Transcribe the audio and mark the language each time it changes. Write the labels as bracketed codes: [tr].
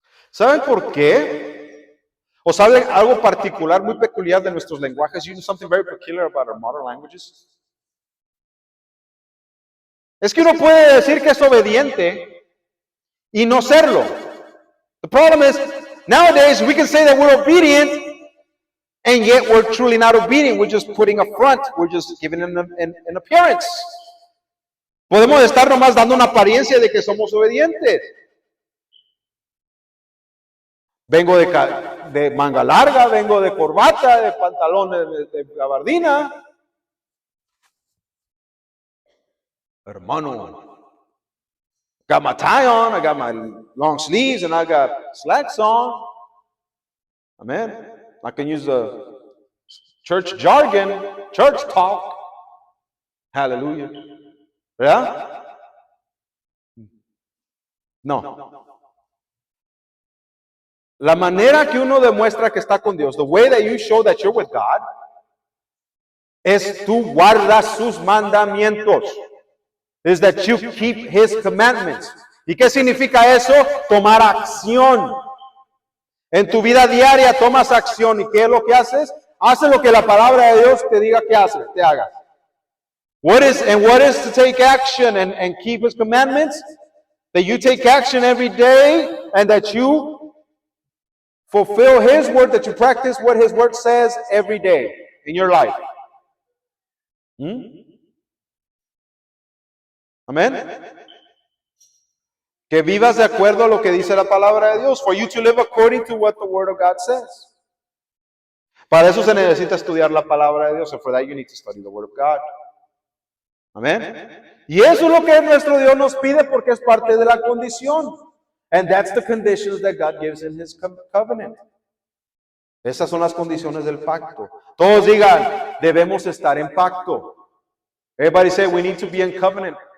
[es] ¿Saben por qué? ¿O saben algo particular, muy peculiar de nuestros lenguajes? [en] You know something very peculiar about our modern languages? [es] Es que uno puede decir que es obediente y no serlo. [en] The problem is, nowadays we can say that we're obedient and yet we're truly not obedient. We're just putting a front. We're just giving an appearance. [es] Podemos estar nomás dando una apariencia de que somos obedientes. Vengo de manga larga, vengo de corbata, de pantalones de gabardina. [en] Hermano, got my tie on, I got my long sleeves, and I got slacks on. Amen. I can use the church jargon, church talk. [es] Hallelujah. ¿Verdad? No. La manera que uno demuestra que está con Dios, [en] the way that you show that you're with God, [es] es tú guardas sus mandamientos. [en] Is that you keep His commandments. [es] ¿Y qué significa eso? Tomar acción. En tu vida diaria tomas acción. ¿Y qué es lo que haces? Haces lo que la palabra de Dios te diga que haces, te hagas. [en] What is to take action and keep His commandments? That you take action every day and that you fulfill His word, that you practice what His word says every day in your life. [es] Amén. Que vivas de acuerdo a lo que dice la palabra de Dios. [en] For you to live according to what the word of God says. [es] Para eso se necesita estudiar la palabra de Dios. [en] And for that you need to study the word of God. [es] Amén. Y eso es lo que nuestro Dios nos pide porque es parte de la condición. [en] And that's the conditions that God gives in His covenant. [es] Esas son las condiciones del pacto. Todos digan, debemos estar en pacto. [en] Everybody say, we need to be in covenant.